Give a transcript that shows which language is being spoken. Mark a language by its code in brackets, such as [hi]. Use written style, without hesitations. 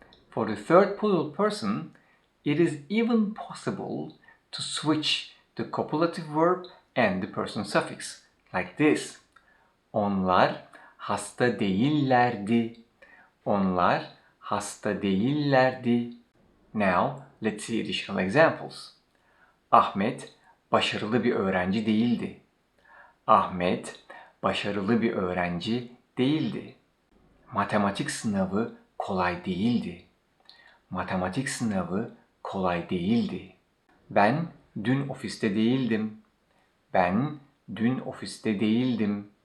[en] For the third plural person, it is even possible to switch the copulative verb and the person suffix, like this. [tr] Onlar hasta değillerdi. Onlar hasta değillerdi. [en] Now, let's see additional examples. [tr] Ahmet başarılı bir öğrenci değildi. Ahmet başarılı bir öğrenci değildi. Matematik sınavı kolay değildi. Matematik sınavı kolay değildi. Ben dün ofiste değildim. Ben dün ofiste değildim.